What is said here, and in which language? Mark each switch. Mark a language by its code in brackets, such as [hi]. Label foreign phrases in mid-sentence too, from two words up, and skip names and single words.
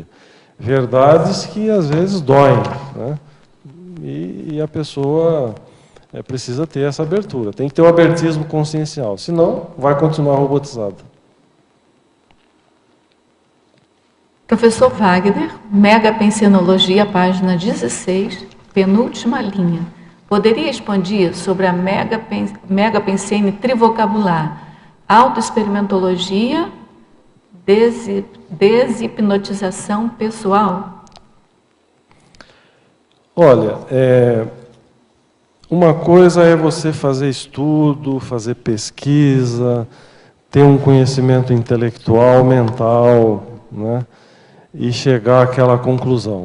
[pt] Verdades que às vezes doem, né, e a pessoa precisa ter essa abertura. Tem que ter o abertismo consciencial, senão vai continuar robotizado. Professor Wagner, Megapensenologia, página 16, penúltima linha. Poderia expandir sobre a megapensene trivocabular, autoexperimentologia, deshipnotização pessoal? Olha, uma coisa é você fazer estudo, fazer pesquisa, ter um conhecimento intelectual, mental, né, e chegar àquela conclusão.